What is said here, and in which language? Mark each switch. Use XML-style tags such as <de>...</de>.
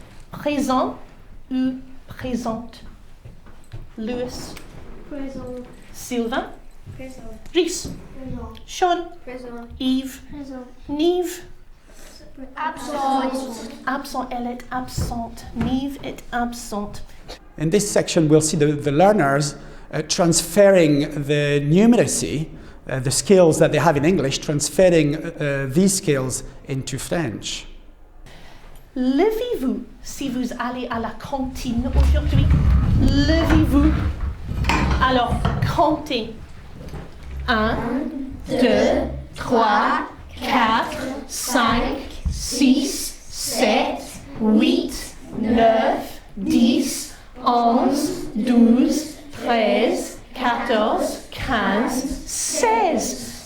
<fr>Présent ou présente. Louis. Présent. Sylvain. Présent. Rhys. Présent. Sean. Présent. Yves. Présent. Nive. Absent. Absent, elle est absente. Nive est absente.</fr> <en>In this section, we'll see the learners transferring the numeracy, the skills that they have in English, transferring these skills into French.</en> <fr>Levez-vous si vous allez à la cantine aujourd'hui. Levez-vous. Alors, comptez. 1, 2, 3, 4, 5, 6, 7, 8, 9, 10, 11, 12, 13, 14, 15, 16.</fr>